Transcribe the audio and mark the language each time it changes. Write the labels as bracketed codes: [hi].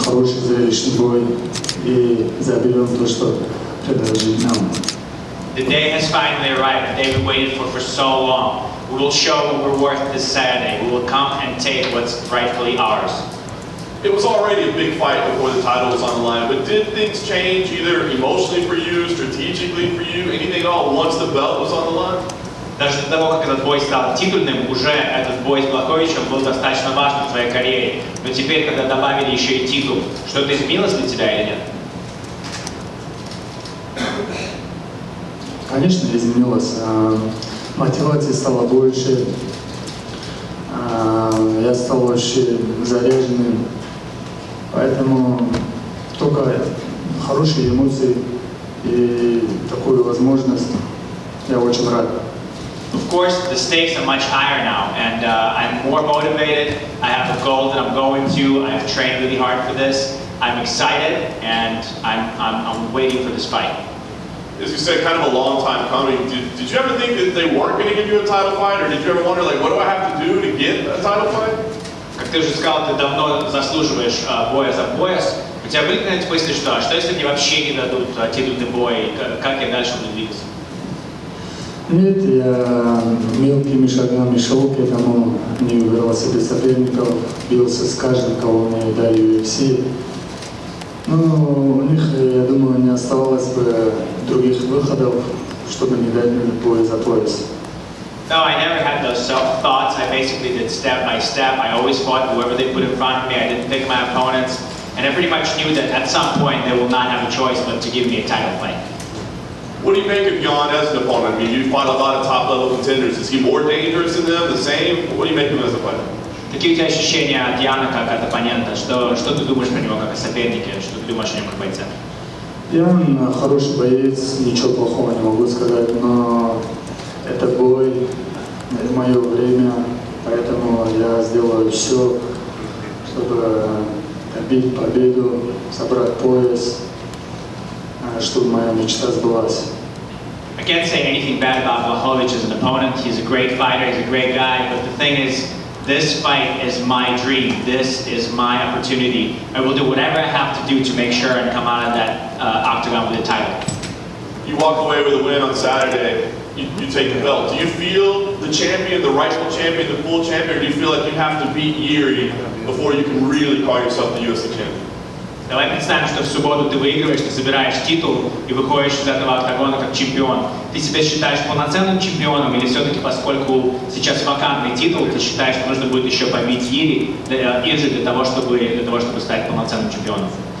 [ru] зрелищный бой и заберем то, что предложит нам. [en] The day has finally arrived, the day we waited for so long. We will show what we're worth this Saturday. We will come and take what's rightfully ours. It was already a big fight before the title was on the line, but did things change either emotionally for you, strategically for you, anything at all once the belt was on the line? [ru] Даже до того, как этот бой стал титульным, уже этот бой с Блachowicz был достаточно важным в твоей карьере. Но теперь, когда добавили еще и титул, что-то изменилось для тебя или нет? Конечно, изменилось. Мотивации стало больше. Я стал очень заряженным. Поэтому только хорошие эмоции и такую возможность я очень рад. [en] Of course, the stakes are much higher now, and I'm more motivated. I have a goal that I'm going to. I've trained really hard for this. I'm excited, and I'm waiting for this fight. As you said, kind of a long time coming. Did you ever think that they weren't going to give you a title fight, or did you ever wonder, like, what do I have to do to get a title fight? [ru] Как ты уже сказал, ты давно заслуживаешь боя за пояс. У тебя были какие-то мысли, что если мне вообще не дадут титульный бой, как я дальше буду двигаться? Нет, я мелкими шагами шел к этому, не выбирал себе соперников, бился с каждым, кого мне дали UFC. Но у них, я думаю, не оставалось бы других выходов, чтобы не дать мне бой за пояс. [en] No, I never had those self-thoughts. I basically did step by step. I always fought whoever they put in front of me. I didn't pick my opponents. And I pretty much knew that at some point they will not have a choice but to give me a title fight. What do you make of Jan as an opponent? I mean, you fought a lot of top-level contenders. Is he more dangerous than them, the same? What do you make of him as a fighter? [ru] Какие у тебя ощущения от Яна как от оппонента? Что ты думаешь про него как о сопернике? Что ты думаешь о нем как бойце? Ян хороший боец, ничего плохого не могу сказать, но это бой, это мое время, поэтому я сделаю все, чтобы добить победу, собрать пояс, чтобы моя мечта сбылась. [en] I can't say anything bad about Blachowicz as an opponent. He's a great fighter, he's a great guy, but the thing is, this fight is my dream. This is my opportunity. I will do whatever I have to do to make sure and come out of that octagon with a title. You walk away with a win on Saturday, you take the belt. Do you feel the champion, the rightful champion, the full champion, or do you feel like you have to beat Yuri before you can really call yourself the UFC champion? [ru] Давай представим, что в субботу ты выигрываешь, ты собираешь титул и выходишь из этого октагона как чемпион. Ты себя считаешь полноценным чемпионом или все-таки, поскольку сейчас вакантный титул, ты считаешь, что нужно будет еще побить Иржи для того, чтобы стать полноценным чемпионом?